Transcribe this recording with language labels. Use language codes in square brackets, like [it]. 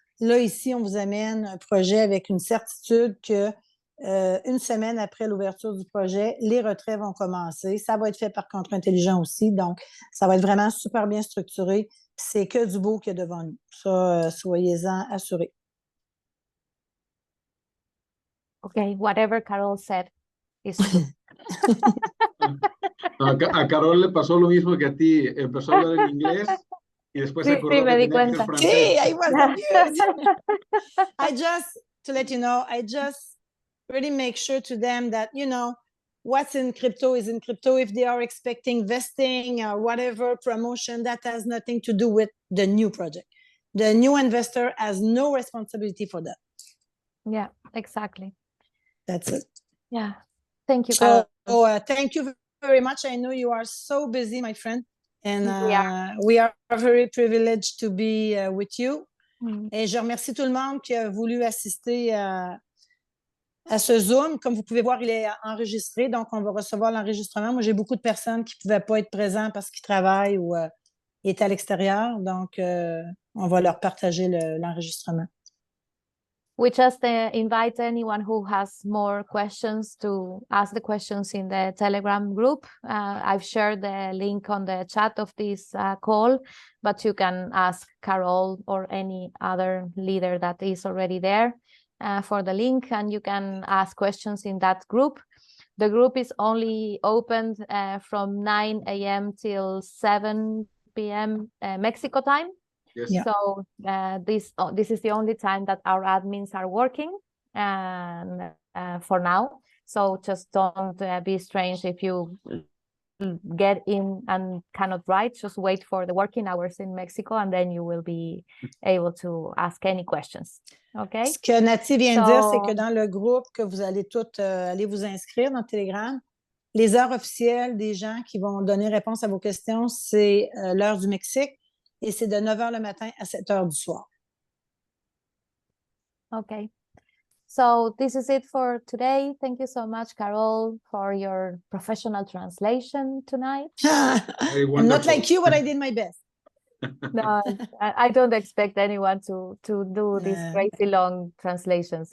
[fr] Là, ici, on vous amène un projet avec une certitude que une semaine après l'ouverture du projet, les retraits vont commencer. Ça va être fait par contrat intelligent aussi, donc ça va être vraiment super bien structuré. C'est que du beau qu'il y a devant nous. Ça, soyez-en assurés. [en] Okay, whatever Carol said is true. [es] A Carol le pasó lo mismo que a ti. Empezó a hablar en inglés y después se Sí, acordó me que di tenía que ser francés. [en] Sí, I was amused. To let you know, I just really make sure to them that, what's in crypto is in crypto. If they are expecting vesting or whatever promotion, that has nothing to do with the new project. The new investor has no responsibility for that. Yeah, exactly. That's it. Yeah. Thank you, Carol. So thank you very much. I know you are so busy, my friend. And we are very privileged to be with you. [fr] Et je remercie tout le monde qui a voulu assister à ce Zoom. Comme vous pouvez voir, il est enregistré, donc on va recevoir l'enregistrement. Moi, j'ai beaucoup de personnes qui ne pouvaient pas être présentes parce qu'ils travaillent ou étaient à l'extérieur, donc on va leur partager l'enregistrement. [en] We just invite anyone who has more questions to ask the questions in the Telegram group. I've shared the link on the chat of this call, but you can ask Carol or any other leader that is already there for the link, and you can ask questions in that group. The group is only opened from 9 a.m. till 7 p.m. Mexico time. Yes. Yeah. So this is the only time that our admins are working, and for now. So just don't be strange if you get in and cannot write. Just wait for the working hours in Mexico, and then you will be able to ask any questions. Okay. [fr] Ce que Naty vient de dire, c'est que dans le groupe que vous allez toutes aller vous inscrire dans Telegram, les heures officielles des gens qui vont donner réponse à vos questions, c'est l'heure du Mexique. Et c'est de 9h le matin à 7h du soir. [en] Okay. So this is it for today. Thank you so much, Carol, for your professional translation tonight. I'm not like you, but I did my best. No, I don't expect anyone to do these crazy long translations.